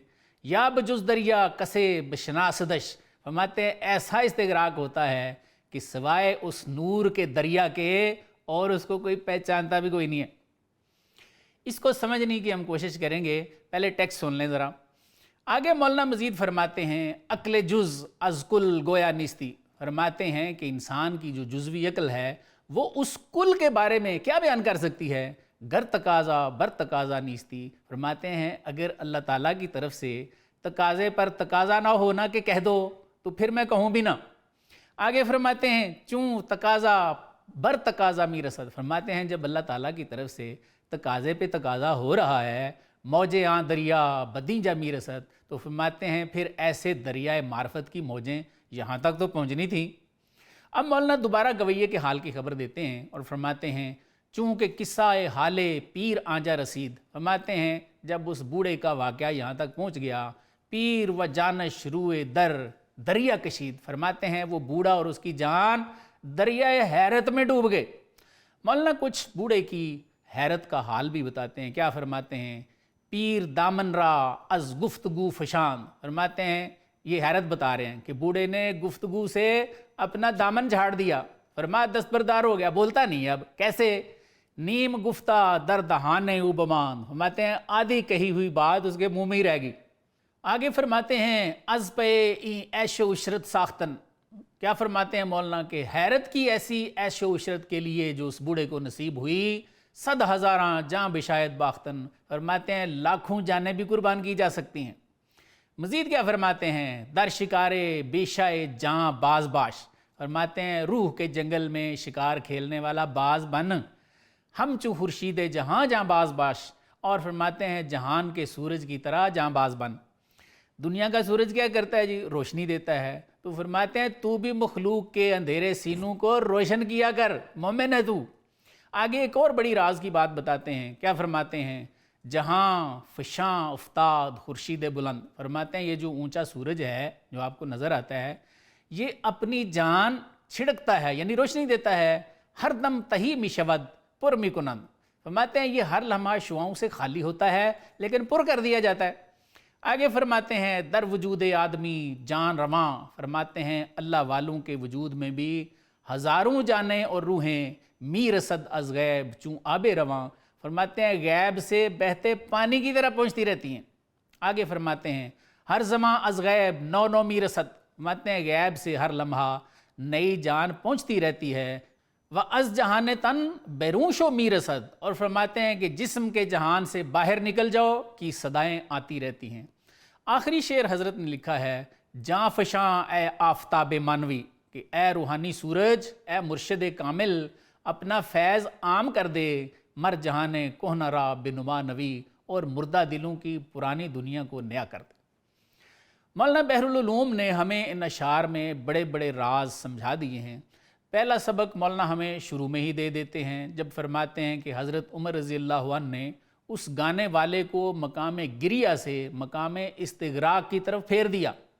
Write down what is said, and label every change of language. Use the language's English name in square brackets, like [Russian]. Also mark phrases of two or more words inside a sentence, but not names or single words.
[Persian] یا بجز دریا کسے بشناسدش، [Urdu] فرماتے ہیں ایسا استغراق ہوتا ہے کہ سوائے اس نور کے دریا کے اور اس کو کوئی پہچانتا بھی کوئی نہیں ہے۔ اس کو سمجھنے کی ہم کوشش کریں گے، پہلے ٹیکسٹ سن لیں ذرا۔ آگے مولانا مزید فرماتے ہیں [Persian] عقل جز از کل گویا نیستی، [Urdu] فرماتے ہیں کہ انسان کی جو جزوی عقل ہے وہ اس کل کے بارے میں کیا بیان کر سکتی ہے؟ [Persian] گر تقاضا بر تقاضا نیستی، [Urdu] فرماتے ہیں اگر اللہ تعالیٰ کی طرف سے تقاضے پر تقاضا نہ ہونا کہ کہہ دو تو پھر میں کہوں بھی نہ۔ آگے فرماتے ہیں [Persian] چوں تقاضا بر تقاضا می رسد، [Urdu] فرماتے ہیں جب اللہ تعالیٰ کی طرف سے تقاضے پہ تقاضا ہو رہا ہے، [Persian] موجیں آں دریا بدیں جا می رسد، [Urdu] تو فرماتے ہیں پھر ایسے دریائے معرفت کی موجیں یہاں تک تو پہنچنی تھی۔ اب مولانا دوبارہ گویے کے حال کی خبر دیتے ہیں اور فرماتے ہیں [Persian] چونکہ قصہ حال پیر آنجا رسید، [Urdu] فرماتے ہیں جب اس بوڑھے کا واقعہ یہاں تک پہنچ گیا، [Persian] پیر و جانش روئے در دریا کشید، [Urdu] فرماتے ہیں وہ بوڑھا اور اس کی جان دریائے حیرت میں ڈوب گئے۔ مولانا کچھ بوڑھے کی حیرت کا حال بھی بتاتے ہیں۔ کیا فرماتے ہیں؟ [Persian] پیر دامن را از گفتگو فشان، [Urdu] فرماتے ہیں یہ حیرت بتا رہے ہیں کہ بوڑھے نے گفتگو سے اپنا دامن جھاڑ دیا، فرمایا دستبردار ہو گیا، بولتا نہیں اب۔ [Persian] کیسے؟ نیم گفتہ در دہانے او بمان، [Urdu] فرماتے ہیں آدھی کہی ہوئی بات اس کے منہ میں ہی رہ گئی۔ آگے فرماتے ہیں [Persian] از پہ عیش و عشرت ساختن، [Urdu] کیا فرماتے ہیں مولانا کہ حیرت کی ایسی عیش و عشرت کے لیے جو اس بوڑھے کو نصیب ہوئی، 100,000 [Persian] جاں بشاید باختن، [Urdu] فرماتے ہیں لاکھوں جانیں بھی قربان کی جا سکتی ہیں۔ مزید کیا فرماتے ہیں؟ [Persian] در شکارے بیشائے جاں باز باش، [Urdu] فرماتے ہیں روح کے جنگل میں شکار کھیلنے والا باز بن، [Persian] ہم چو خورشید جہاں جاں باز باش، [Urdu] اور فرماتے ہیں جہان کے سورج کی طرح جاں باز بن۔ دنیا کا سورج کیا کرتا ہے جی؟ روشنی دیتا ہے، تو فرماتے ہیں تو بھی مخلوق کے اندھیرے سینوں کو روشن کیا کر، مومن ہے تو۔ آگے ایک اور بڑی راز کی بات بتاتے ہیں۔ کیا فرماتے ہیں؟ [Persian] جہاں فشاں افتاد خورشید بلند، [Urdu] فرماتے ہیں یہ جو اونچا سورج ہے جو آپ کو نظر آتا ہے، یہ اپنی جان چھڑکتا ہے، یعنی روشنی دیتا ہے، [Persian] ہر دم تہی می شود پر می کنند، [Urdu] فرماتے ہیں یہ ہر لمحہ شعاؤں سے خالی ہوتا ہے لیکن پر کر دیا جاتا ہے۔ آگے فرماتے ہیں [Persian] در وجود آدمی جان رواں، [Urdu] فرماتے ہیں اللہ والوں کے وجود میں بھی ہزاروں جانیں اور روحیں [Persian] می رسد از غیب چوں آب رواں، [Urdu] فرماتے ہیں غیب سے بہتے پانی کی طرح پہنچتی رہتی ہیں۔ آگے فرماتے ہیں [Persian] ہر زماں از غیب نو نو می رسد، [Urdu] فرماتے ہیں غیب سے ہر لمحہ نئی جان پہنچتی رہتی ہے۔ [Persian] و از جہان تن بیرون شو می رسد، [Urdu] اور فرماتے ہیں کہ جسم کے جہان سے باہر نکل جاؤ کی صدائیں آتی رہتی ہیں۔ آخری شعر حضرت نے لکھا ہے [Persian] جاں فشاں اے آفتاب مانوی، [Urdu] کہ اے روحانی سورج، اے مرشد کامل، اپنا فیض عام کر دے، [Persian] مر جہان کہنہ را بنما نوی، [Urdu] اور مردہ دلوں کی پرانی دنیا کو نیا کر دے۔ مولانا بحر العلوم نے ہمیں ان اشعار میں بڑے بڑے راز سمجھا دیے ہیں۔ پہلا سبق مولانا ہمیں شروع میں ہی دے دیتے ہیں جب فرماتے ہیں کہ حضرت عمر [Arabic] رضی اللہ عنہ [Urdu] نے اس گانے والے کو مقام گریہ سے مقام استغراق کی طرف پھیر دیا۔